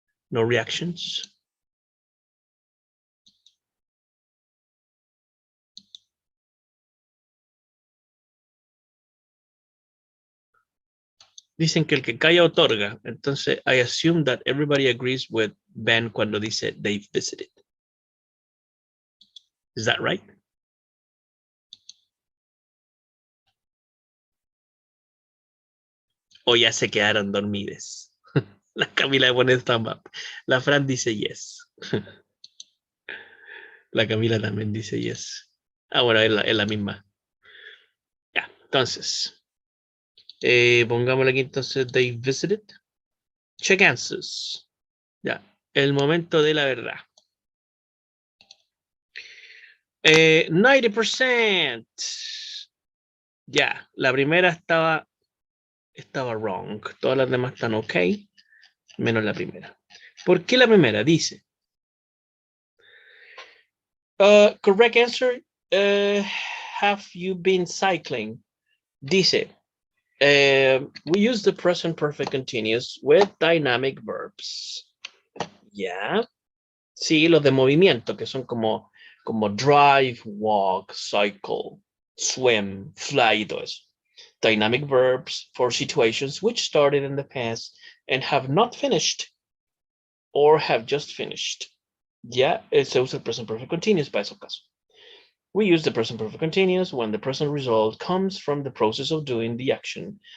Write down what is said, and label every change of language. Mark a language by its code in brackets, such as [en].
[en] No reactions. [es] Dicen que el que calla otorga. [en] Entonces, I assume that everybody agrees with Ben [es] cuando dice [en] they've visited. Is that right? [es] O ya se quedaron dormidas. La Camila pone [en] thumb up. [es] La Fran dice yes. La Camila también dice yes. Ah, bueno, es la misma. Ya, entonces. Pongámosle aquí entonces [en] they visited. Check answers. [es] Ya, el momento de la verdad. 90%. Ya, la primera estaba wrong. Todas las demás están ok, menos la primera. ¿Por qué la primera? Dice. [en] Correct answer. Have you been cycling? Dice. We use the present perfect continuous with dynamic verbs. Yeah. [es] Sí, los de movimiento, que son como drive, walk, cycle, swim, fly y todo eso. [en] Dynamic verbs for situations which started in the past and have not finished or have just finished. [es] Ya, se usa el present perfect continuous para esos casos. [en] We use the present perfect continuous when the present result comes from the process of doing the action.